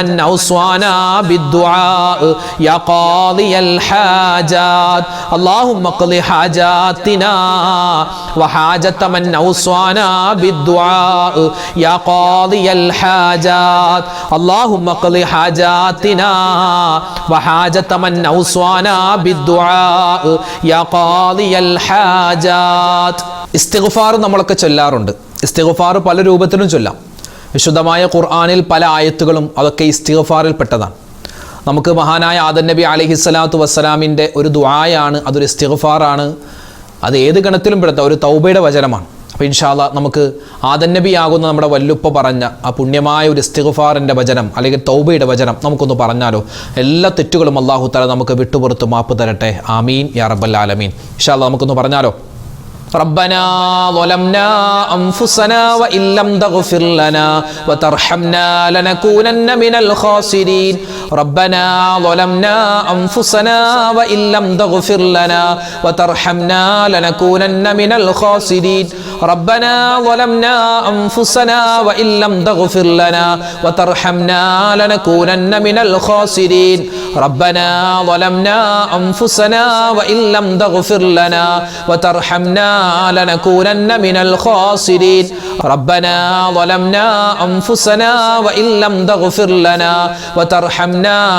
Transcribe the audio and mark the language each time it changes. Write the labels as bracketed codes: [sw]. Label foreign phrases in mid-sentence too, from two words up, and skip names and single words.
[ar] أوصانا بالدعاء يا قاضي الحاجات اللهم اقض حاجاتنا وحاجة من أوصانا بالدعاء يا قاضي الحاجات اللهم اقض حاجاتنا وحاجة من أوصانا بالدعاء يا قاضي الحاجات. [ml] ഇസ്തിഗ്ഫാർ നമ്മളൊക്കെ ചൊല്ലാറുണ്ട്. ഇസ്തിഗ്ഫാർ പല രൂപത്തിലും ചൊല്ലാം. വിശുദ്ധമായ ഖുർആനിൽ പല ആയത്തുകളും അതൊക്കെ ഇസ്തിഗ്ഫാറിൽ പെട്ടതാണ്. നമുക്ക് മഹാനായ ആദം നബി [ar] عليه الصلاة والسلام [ml] ഒരു ദുആയാണ്, അതൊരു ഇസ്തിഗ്ഫാറാണ്. അത് ഏത് ഗണത്തിലും പെടുത്ത ഒരു തൗബയുടെ വചനമാണ്. അപ്പോൾ [ar] إن شاء الله [ml] നമുക്ക് ആദം നബി ആകുന്ന നമ്മുടെ വല്ലുപ്പ പറഞ്ഞ ആ പുണ്യമായ ഒരു ഇസ്തിഗ്ഫാറിൻ്റെ വചനം അല്ലെങ്കിൽ തൗബയുടെ വചനം നമുക്കൊന്ന് പറഞ്ഞാലോ? എല്ലാ തെറ്റുകളും [ar] الله تعالى [ml] നമുക്ക് വിട്ടുപുറത്ത് മാപ്പ് തരട്ടെ. [ar] آمين يا رب العالمين. إن شاء الله [ml] നമുക്കൊന്ന് പറഞ്ഞാലോ? [ar] ربنا ظلمنا أنفسنا وإن لم تغفر لنا وترحمنا لنكونن من الخاسرين ربنا ظلمنا أنفسنا وإن لم تغفر لنا وترحمنا لنكونن من الخاسرين ربنا ظلمنا أنفسنا وإن لم تغفر لنا وترحمنا لنكونن من الخاسرين ربنا ظلمنا أنفسنا وإن لم تغفر لنا وترحمنا لنكونن من الخاسرين ربنا ظلمنا أنفسنا وإن لم تغفر لنا وترحمنا